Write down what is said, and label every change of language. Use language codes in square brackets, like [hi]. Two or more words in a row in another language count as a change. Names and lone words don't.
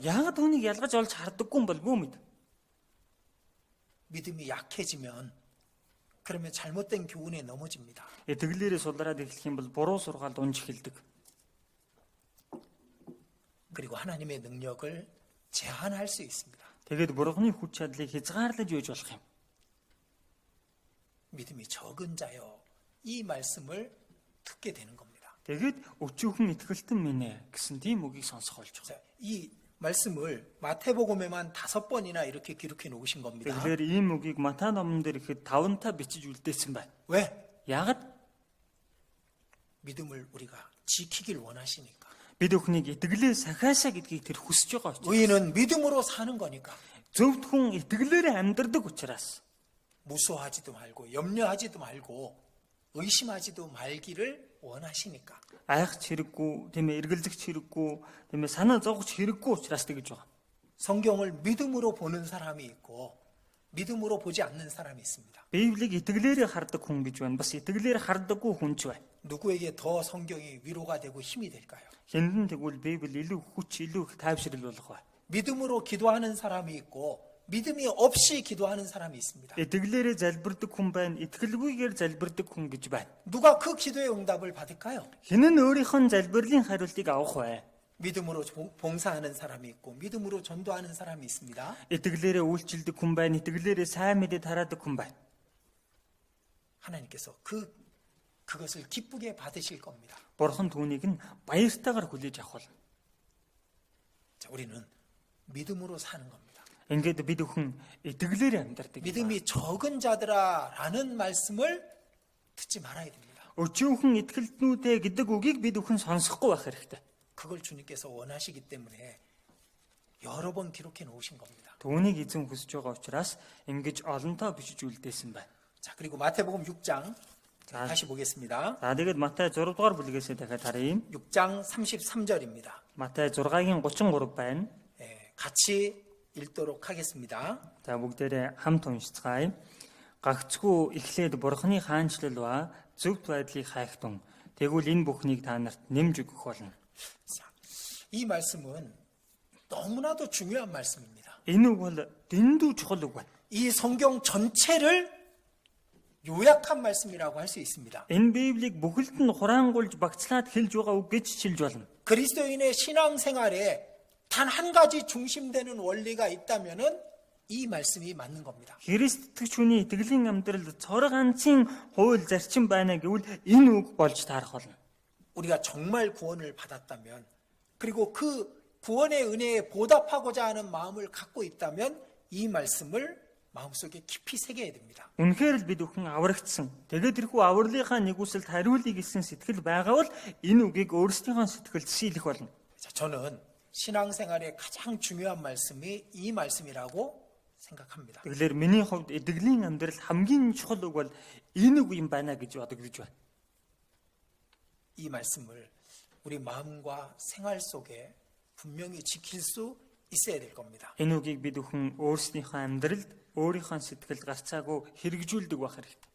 [mn] Яг түүнийг ялгаж олж харддаггүй юм болгүй мэд. [ko] 믿음이 약해지면 그러면 잘못된 교훈에 넘어집니다. [mn] Итгэлээрээ сулраад эхлэх юм бол буруу сургаалд унж эхэлдэг. [ko] 그리고 하나님의 능력을 제한할 수 있습니다. [mn] Тэгээд Бурханы хүч чадлыг хязгаарлаж үйж болох юм. [ko] 믿음이 적은 자요. 이 말씀을 듣게 되는 겁니다. [mn] Тэгээд өчүүхэн итгэлтэн минь гэсэн тийм үгийг сонсох болж байгаа. [ko] 자, 이 말씀을 마태복음에만 5번이나 이렇게 기록해 놓으신 겁니다. [mn] Тэгэхээр ийм үгийг Матай номон дээр ихэд 5-та бичиж үлдээсэн байна. [ko] 왜? [mn] Яагаад? [ko] 믿음을 우리가 지키길 원하시니까. [mn] Бид өхнийг итгэлээ сахиасаа гэдгийг тэр хүсэж байгаа учраас. [ko] 의인은 믿음으로 사는 거니까. [mn] Зөвхөн хүн итгэлээрээ амьдрдаг учраас. [ko] 무서워하지도 말고 염려하지도 말고 의심하지도 말기를 원하시니까. [mn] Айх хэрэггүй, тийм ээ, эргэлзэх хэрэггүй, тийм ээ, санаа зовгоч хэрэггүй учраас тэгж байгаа. [ko] 성경을 믿음으로 보는 사람이 있고 믿음으로 보지 않는 사람이 있습니다. [mn] Библийг итгэлээрээ хардаг хүн гэж байна. Бас итгэлээр хардаггүй хүн ч байна. [ko] 누구에게 더 성경이 위로가 되고 힘이 될까요? [mn] Хэнд тэгвэл Библи илүү хүч, илүү их тайвшрал болох бай. [ko] 믿음으로 기도하는 사람이 있고 믿음이 없이 기도하는 사람이 있습니다. [mn] Итгэлээрээ залбирдаг хүн байна, итгэлгүйгээр залбирдаг хүн гэж байна. [ko] 누가 그 기도의 응답을 받을까요? [mn] Хэн нь өөрийнх нь залбирлын хариултыг авах вэ? [ko] 믿음으로 봉사하는 사람이 있고 믿음으로 전도하는 사람이 있습니다. [mn] Итгэлээрээ үйлчлдэг хүн байна, итгэлээрээ сайн мэдээ тараадаг хүн байна. [ko] 하나님께서 그것을 기쁘게 받으실 겁니다. [mn] Бурхан түүнийг нь баяртайгаар хүлээж авах болно. [ko] 자, 우리는 믿음으로 사는 겁니다. [mn] Ингээд бид өхөн итгэлээр амьдардаг. [ko] 믿음이 적은 자들아라는 말씀을 듣지 말아야 됩니다. [mn] Өчүүхэн итгэлтнүүдээ гэдэг үгийг бид өхөн сонсохгүй байх хэрэгтэй. [ko] 그걸 주님께서 원하시기 때문에 여러 번 기록해 놓으신 겁니다. [mn] Түүнийг эзэн хүсэж байгаа учраас ингэж олонтоо бичиж үлдээсэн байна. [ko] 자, 그리고 마태복음 6장 다시 보겠습니다. [mn] За тэгээд Матай 6 дугаар бүлгээс дахиад харъя. [ko] 6장 33절입니다. [mn] Матай 6-гийн 33 байна. [ko] 같이 읽도록 하겠습니다. [mn] За бүгдээрээ хамт уншицгаая. Гагцгүй эхлээд Бурхны хаанчлал ба зөвхт байдлыг хайхтун. Тэгвэл энэ бүхнийг та нарт нэмж өгөх болно. [ko] 자, 이 말씀은 너무나도 중요한 말씀입니다. [mn] Энэ үг бол дэндүү чухал үг байна. [ko] 이 성경 전체를 요약한 말씀이라고 할 수 있습니다. [mn] Энэ Библийг бүхэлд нь хураангуйлж багцлаад хэлж байгаа үг гэж шилж болно. [ko] 그리스도인의 신앙생활에 단 한 가지 중심되는 원리가 있다면은 이 말씀이 맞는 겁니다. [mn] Христ итгэж хүний итгэлийн амьдралд цор ганцын хууль зарчим байна гэвэл энэ үг болж таарах болно. [ko] 우리가 정말 구원을 받았다면, 그리고 그 구원의 은혜에 보답하고자 하는 마음을 갖고 있다면 이 말씀을 마음속에 깊이 새겨야 됩니다. [mn] Үнэхээр л бид бүхэн аврагдсан. Тэгээд тэрхүү авралынхаа нэгүсэлд хариулъя гэсэн сэтгэл байгаа бол энэ үгийг өөрсдийнхөө сэтгэлд шийлэх болно. [ko] 자, 저는 신앙생활의 가장 중요한 말씀이 이 말씀이라고 생각합니다. [mn] Тэгэхээр миний хувьд итгэлийн амьдрал хамгийн чухал үг бол энэ үг юм байна гэж бодогдож байна. [ko] 이 말씀을 우리 마음과 생활 속에 분명히 지킬 수 있어야 될 겁니다. [mn] Энэ үгийг бид бүхэн өөрсдийнхөө амьдралд өөрийнхөө сэтгэлд гарцаагүй хэрэгжүүлдэг байх хэрэгтэй.